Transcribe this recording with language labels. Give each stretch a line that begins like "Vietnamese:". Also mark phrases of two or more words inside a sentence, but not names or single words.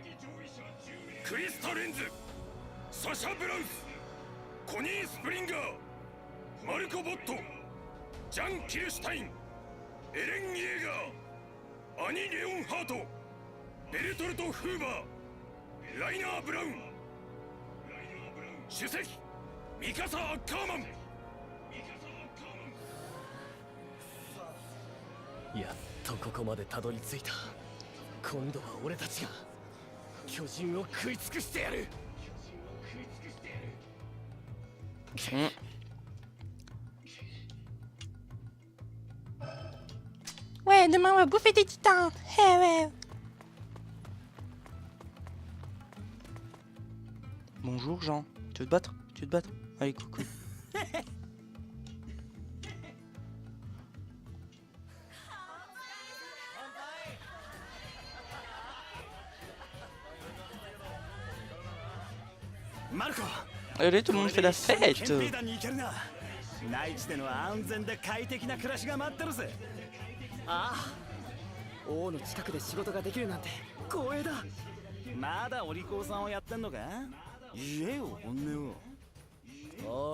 Japanese: クリスタ・レンズ、サシャ・ブラウス、コニー・スプリンガー、マルコ・ボット、ジャン・キルシュタイン、エレン・イエーガー、アニ・レオンハート、ベルトルト・フーバー、ライナー・ブラウン、主席ミカサ・アッカーマン。やっとここまでたどり着いた。今度は俺たちが巨人を食い尽くしてやる。
French: Ouais, demain on va bouffer des titans. Hey, ouais. Bonjour Jean, tu veux te battre? Tu veux te battre? Allez, coucou. Allez, tout le monde fait la fête.
Japanese: 内地での安全で快適な暮らしが待ってるぜ。ああ、王の近くで仕事ができるなんて光栄だ。まだお利口さんをやってんのか？言えよ本音を。